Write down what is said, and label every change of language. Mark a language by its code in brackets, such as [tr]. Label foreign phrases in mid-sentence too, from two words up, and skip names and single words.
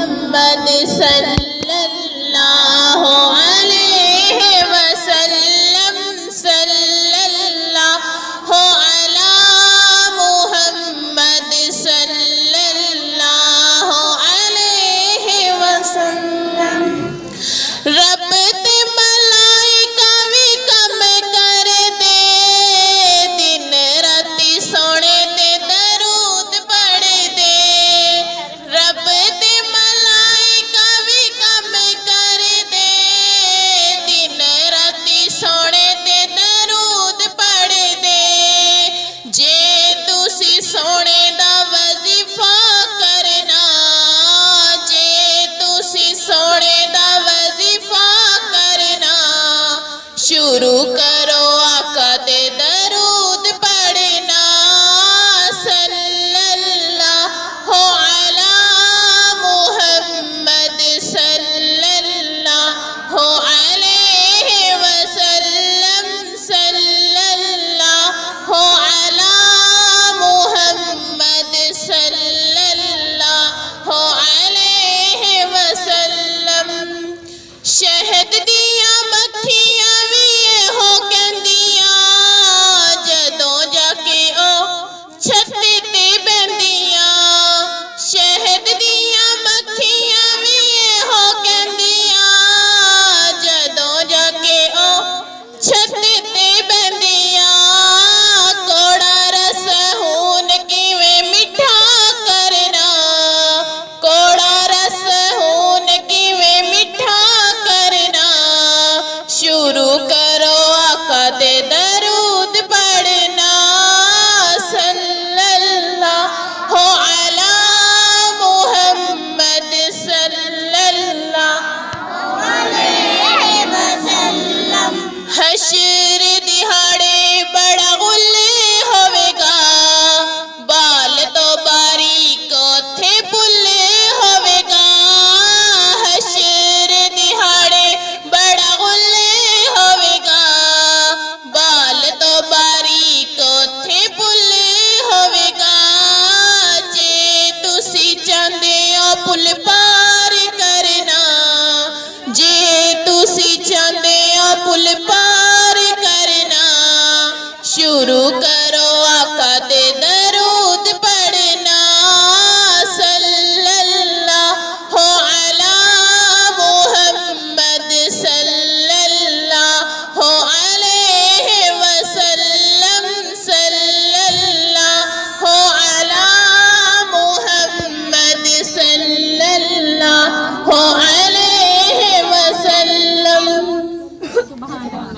[ar] محمد صلى الله عليه وسلم صلى الله على محمد صلى الله عليه وسلم. [pa] رب تے ملائکہ بھی کم کر دے، دن راتی سونے تے درود پڑھ دے. رب تے ملائکہ بھی کم کر دے، دن راتی سونے تے درود پڑھ دے. جے تسی سونے دا وظیفہ کرنا، جے تسی سونے دا وظیفہ کرنا، شروع کرو آقا دے درود پڑھنا. [ar] صلى الله على محمد صلى الله عليه وسلم صلى الله على محمد صلى الله عليه وسلم. [pa] شہد دیا مکھیاں بھی ہو کہندیاں، جدوں جا کے او چھتی تے بہندیاں. شہد دیا مکھیاں بھی ہو کہندیاں، جدوں جا کے او چھتی تے بہندیاں. کوڑا رس ہون کویں مٹھا کرنا، کوڑا رس ہون کویں مٹھا کرنا. شروع کرو آقا دے درود پڑھنا. [ar] صلى الله على محمد صلى الله عليه وسلم. [pa] حشر دیہاڑے بڑا گلے ہووے گا، بال توں باریک اوتھے پلے ہووے گا. حشر دیہاڑے بڑا گلے ہووے گا، بال توں باریک اوتھے پلے ہووے گا. جے تسی چاہندے ہو پل پار کرنا، جے تسی چاہندے ہو پل پار کرنا، شروع کرو آقا دے درود پڑھنا. [ar] صلى الله على محمد صلى الله عليه وسلم صلى الله على محمد صلى الله عليه وسلم.